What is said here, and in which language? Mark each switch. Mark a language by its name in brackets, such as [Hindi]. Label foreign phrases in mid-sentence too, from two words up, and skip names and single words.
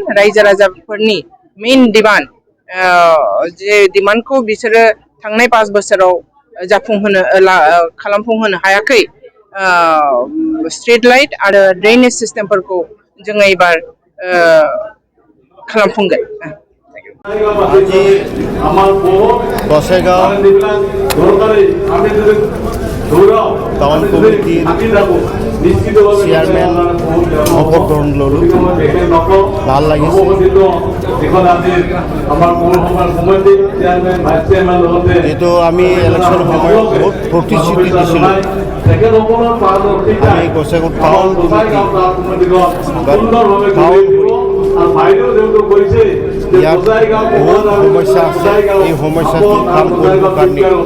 [Bodo] रायजो राजाफोरनि [English] main demand [Bodo] जे डिमान्डखौ बिसोरो थांनाय 5 बोसोराव खालामफुंहोनो हायाखै [English] street light [Bodo] आरो [English] drainage systemफोरखौ [Bodo] जोङो एबार खालामफुंगोन। [Assamese] गसाइगाव [English] town committee [Assamese] চেয়ারম্যান শপথ গ্রহণ ললো ভাল লাগিছে। যেহেতু আমি ইলেকশন সময়ত বহুত প্ৰতিশ্ৰুতি দিছিলোঁ আমি গসাইগাঁও [English] town committee [Assamese] ইয়াত বহুত সমস্যা আছে এই সমস্যাটো কাম কৰিবৰ কাৰণে